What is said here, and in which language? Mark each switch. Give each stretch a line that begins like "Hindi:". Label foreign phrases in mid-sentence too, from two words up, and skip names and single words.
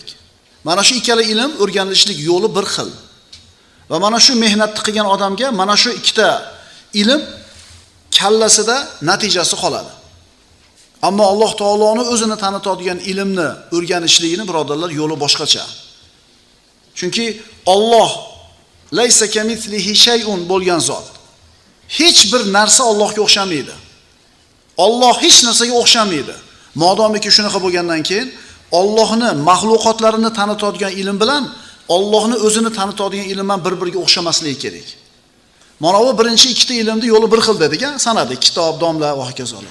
Uzbek: Mana shu ikkala ilm o'rganilishlik yo'li bir xil. Va mana shu mehnatni qilgan odamga mana shu ikkita ilm kallasida natijasi qoladi. Ammo Alloh taoloning o'zini tanitadigan ilmni o'rganishligini birodarlar yo'li boshqacha. Chunki Alloh
Arabic: ليس كمثله شيء
Uzbek: bo'lgan zot. Hech bir narsa Allohga o'xshamaydi. Alloh hech narsaga o'xshamaydi. Modomiki shunaqa bo'lgandan keyin Allohni mahluqotlarini tanitadigan ilm bilan Allohni o'zini tanitadigan ilm ham bir-biriga o'xshamasligi kerak. Mana bu birinchi ikkita ilmni yo'li bir xil dedik-a, sanadi, kitob, domla va hokazolar.